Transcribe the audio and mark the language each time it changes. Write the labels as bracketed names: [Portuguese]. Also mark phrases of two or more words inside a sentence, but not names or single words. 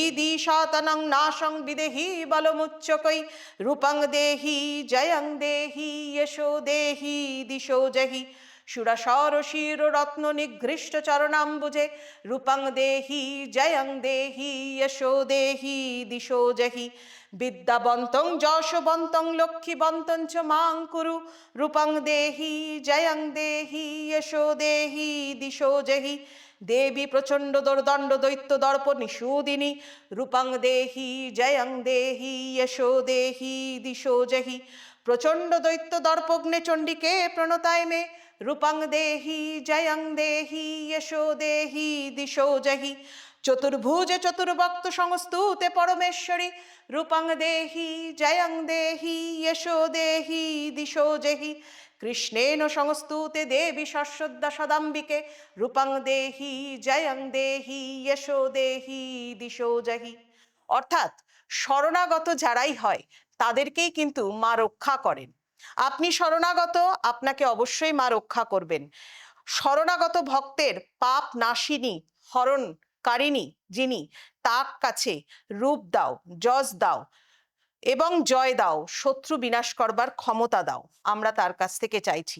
[Sanskrit] দিশাতনং নাশং বিদেহি বলমুচ্চকৈ রূপং দেহি জয়ং দেহি যশো দেহি দিশো জহি সুরাসর শির রত্ন নিঘৃষ্ট চরণাম্বুজে রূপং দেহি জয়ং দেহি যশো দেহি দিশো জহি বিদ্যাবন্তং যশবন্তং লক্ষ্মীবন্তং চ মাং কুরু রূপং দেহি জয়ং দেহি যশো দেহি দিশো জহি দেবী প্রচণ্ড দুর্দণ্ড দৈত্য দর্প নিষূদিনী রূপং দেহি জয়ং দেহি যশো দেহি দিশো জহি প্রচণ্ড দৈত্য দর্পগ্নে চণ্ডিকে প্রণতায় মে রূপং দেহি জয়ং দেহি যশো দেহি দিশো জহি চতুর্ভুজ চতুর্ভক্ত সংস্তুতে পরমেশ্বরী রূপং দেহি জয়ং দেহি যশো দেহি দিশো জহি কৃষ্ণেন সংস্তুতে দেবী শস্যদ্দা সদাম্বিকে রূপং দেহি জয়ং দেহি যশো দেহি দিশো জহি। [Bangla] অর্থাৎ শরণাগত যারাই হয় তাদেরকেই কিন্তু মা রক্ষা করেন। আপনি শরণাগত, আপনাকে অবশ্যই মা রক্ষা করবেন। শরণাগত ভক্তের পাপ নাশিনী হরণকারিণী যিনি, তার কাছে রূপ দাও, যশ দাও এবং জয় দাও, শত্রু বিনাশ করবার ক্ষমতা দাও, আমরা তার কাছ থেকে চাইছি।